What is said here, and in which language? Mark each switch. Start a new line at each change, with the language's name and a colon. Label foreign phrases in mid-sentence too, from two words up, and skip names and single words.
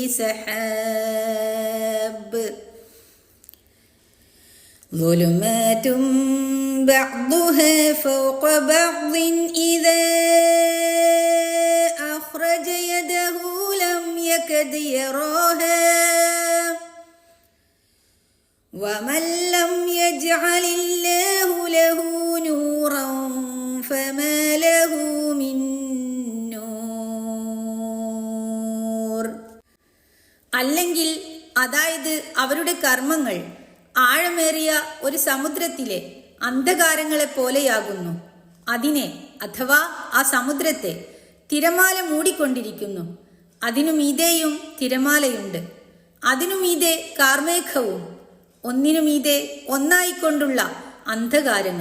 Arabic: سحاب ظلمات بعضها فوق بعض إذا أخرج يده لم يكد يراها ومن لم يجعل الله له نورا فما له من نور.
Malayalam: അല്ലെങ്കിൽ, അതായത് അവരുടെ കർമ്മങ്ങൾ ആഴമേറിയ ഒരു സമുദ്രത്തിലെ അന്ധകാരങ്ങളെ പോലെയാകുന്നു. അതിനെ, അഥവാ ആ സമുദ്രത്തെ, തിരമാല മൂടിക്കൊണ്ടിരിക്കുന്നു. അതിനു മീതെയും തിരമാലയുണ്ട്, അതിനു മീതെ കാർമേഘവും, ഒന്നിനു മീതെ ഒന്നായിക്കൊണ്ടുള്ള അന്ധകാരങ്ങൾ.